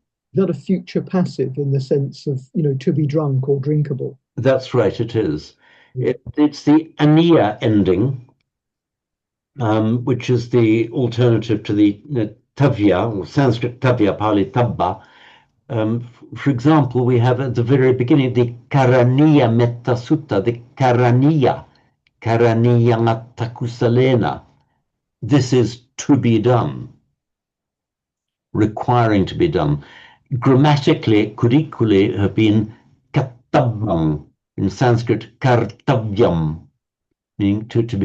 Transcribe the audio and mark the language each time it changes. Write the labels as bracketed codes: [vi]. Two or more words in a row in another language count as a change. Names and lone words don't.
[en] not a future passive in the sense of, to be drunk or drinkable. that's right, it is. It's the ania ending, which is the alternative to the tavya, or Sanskrit tavya, Pali tabba. For example, we have at the very beginning the karaniya metta sutta, [pi] the karaniya takusalena. [en] This is to be done, requiring to be done. Grammatically, it could equally have been katabang, In Sanskrit, kartavyam, meaning to be.